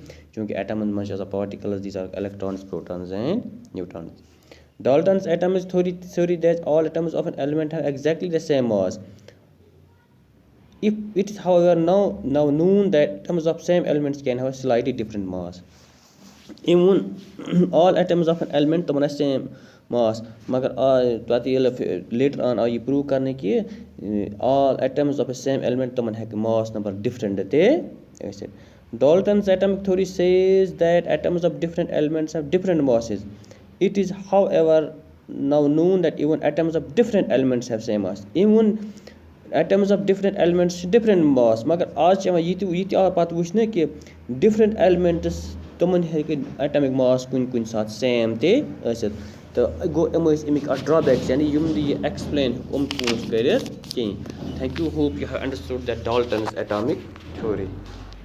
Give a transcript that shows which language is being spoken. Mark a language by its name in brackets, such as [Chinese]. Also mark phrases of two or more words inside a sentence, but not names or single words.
[English] Chunki atoms much as a particles, these are electrons, protons, and neutrons. Dalton's atomic theory that all atoms of an element have exactly the same mass. If it is, however, now known that atoms of same elements can have a slightly different mass. Even all atoms of an element [Kashmiri] تمن آسہِ [English] same mass [Kashmiri] مگر پتہٕ ییٚلہِ [English] later on [Kashmiri] آو یہِ [English] prove [Kashmiri] کرنہٕ کہِ [English] all atoms of a same element [Kashmiri] تمن ہیٚکہِ [English] mass number different [Kashmiri] تہِ ٲسِتھ. [English] Dalton's atomic theory says that atoms of different elements have different masses. It is, however, now known that even atoms of different elements have same mass. Even atoms of different elements different mass. [Kashmiri] مگر آز چھِ یِوان یہِ تہِ آو پتہٕ وٕچھنہٕ کہِ [English] different elements [Kashmiri] تمن ہیٚکہِ [English] atomic mass [Kashmiri] کُنہِ ساتہٕ same تہِ ٲسِتھ. تہٕ گوٚو یِم ٲسۍ اَمِکۍ اَتھ ڈرٛابیکٕس یعنی یِم نہٕ یہِ ایٚکٕسپلین پونٛسہٕ کٔرِتھ کِہیٖنۍ. [English] Thank you. Hope you have understood that Dalton's atomic theory.